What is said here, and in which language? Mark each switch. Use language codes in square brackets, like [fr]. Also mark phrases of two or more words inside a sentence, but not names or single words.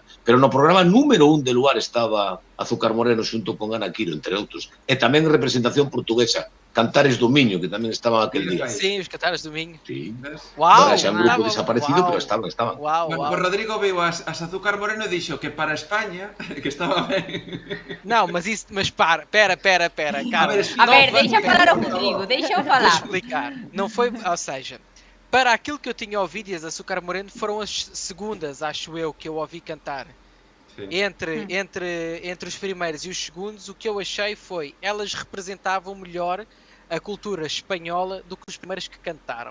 [gl] Pero no programa número 1 de Luar estaba Azúcar Moreno xunto con Ana Quiro, entre outros. E tamén representación portuguesa, Cantares do Miño, que tamén estaban aquel día. [pt] Sim, os Cantares do Minho. [gl] Sí. Uau! Ahora xa un grupo desaparecido, pero estaban. Uau, Bueno, uau. pues Rodrigo viu as Azúcar Moreno e dixo que para España, que estaba ben. [pt] Não, mas para, cara. A ver, deixa falar o Rodrigo, deixa-o Vou falar. explicar. Não foi, ou seja, para aquilo que eu tinha ouvido e as Açúcar Moreno foram as segundas, acho eu, que eu ouvi cantar. Entre os primeiros e os segundos, o que eu achei foi elas representavam melhor a cultura espanhola do que os primeiros que cantaram.